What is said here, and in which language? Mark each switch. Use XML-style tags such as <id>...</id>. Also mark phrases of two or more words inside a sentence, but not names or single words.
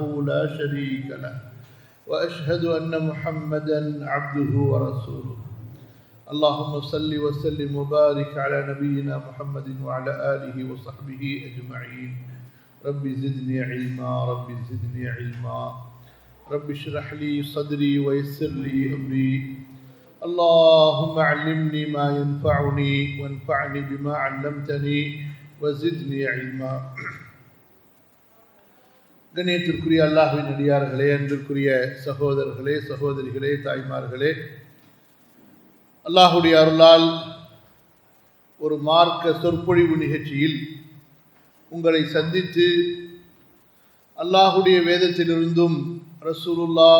<ar>لا شريك له وأشهد أن محمدا عبده ورسوله اللهم صل وسلم وبارك على نبينا محمد وعلى آله وصحبه أجمعين رب زدني علما رب زدني علما رب اشرح لي صدري ويسر لي أمري اللهم علمني ما ينفعني وانفعني بما علمتني وزدني علما.</ar> <ta>கண்ணியத்திற்குரிய அல்லாஹ்வின் அடியார்களே, அன்பிற்குரிய சகோதரர்களே, சகோதரிகளே, தாய்மார்களே, அல்லாஹுடைய அருளால் ஒரு மார்க்க சொற்பொழிவு நிகழ்ச்சியில் உங்களை சந்தித்து அல்லாஹுடைய வேதத்திலிருந்தும் ரசூலுல்லாஹ்</ta>